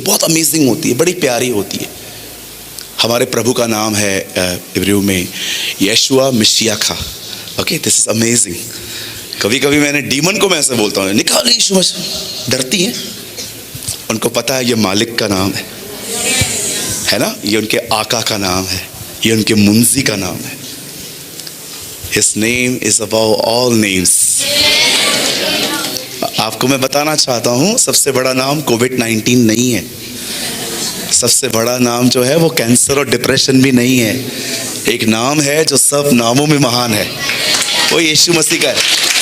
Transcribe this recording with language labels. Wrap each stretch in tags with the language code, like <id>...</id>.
<hi>बहुत अमेजिंग होती है, बड़ी प्यारी होती है। हमारे प्रभु का नाम है हिब्रू में यशुआ मिशियाखा।</hi> <en>Okay, this is amazing.</en> <hi>कभी कभी मैंने डीमन को मैं ऐसे बोलता हूँ, निकाल यीशु, डरती है। उनको पता है ये मालिक का नाम है ना, ये उनके आका का नाम है, ये उनके मुंजी का नाम है।</hi> <en>His name is above all names।</en> <hi>आपको मैं बताना चाहता हूँ सबसे बड़ा नाम कोविड-19 नहीं है। सबसे बड़ा नाम जो है वो कैंसर और डिप्रेशन भी नहीं है। एक नाम है जो सब नामों में महान है, वो यीशु मसीह का है।</hi>